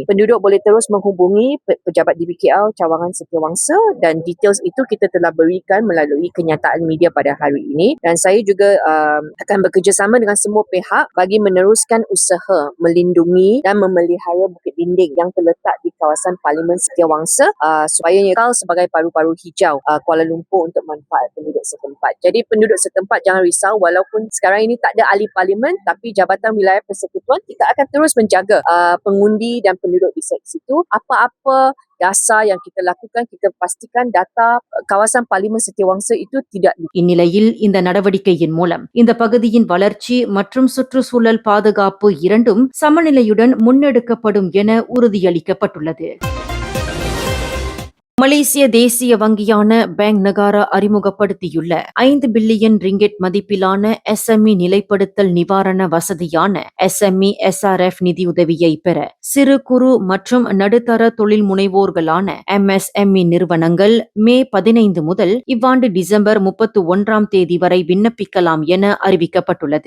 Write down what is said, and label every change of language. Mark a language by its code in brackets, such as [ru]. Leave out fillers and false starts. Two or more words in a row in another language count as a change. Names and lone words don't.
[ms] Penduduk boleh terus menghubungi pejabat DBKL Cawangan Setiawangsa dan details itu kita telah berikan melalui kenyataan media pada hari ini, dan saya juga akan bekerjasama dengan semua pihak bagi meneruskan usaha melindungi dan memelihara Bukit Dinding yang terletak di kawasan Parlimen Setiawangsa supaya kekal sebagai paru-paru hijau Kuala Lumpur untuk manfaat penduduk setempat. Jadi penduduk setempat jangan risau, walaupun sekarang ini tak ada ahli parlimen, tapi Jabatan Wilayah Persekutuan kita akan terus menjaga pengundi dan penduduk di situ. Apa-apa dasar yang kita lakukan, kita pastikan data kawasan Parlimen Setiawangsa itu tidak. [ta] இந்நிலையில் இந்த நடவடிக்கையின் மூலம் இந்த பகுதியின் வளர்ச்சி மற்றும் சுற்றுச்சூழல் பாதுகாப்பு இரண்டும் சமநிலையுடன் முன்னெடுக்கப்படும் என உறுதியளிக்கப்பட்டுள்ளது. மலேசிய தேசிய வங்கியான பேங்க் நகாரா அறிமுகப்படுத்தியுள்ள 5 பில்லியன் ரிங்கெட் மதிப்பிலான SME நிலைப்படுத்தல் நிவாரண வசதியான SME SRF நிதியுதவியை பெற சிறு குறு மற்றும் நடுத்தர தொழில் முனைவோர்களான MSME நிறுவனங்கள் மே 15 முதல் இவ்வாண்டு டிசம்பர் 31ஆம் தேதி வரை விண்ணப்பிக்கலாம் என அறிவிக்கப்பட்டுள்ளது.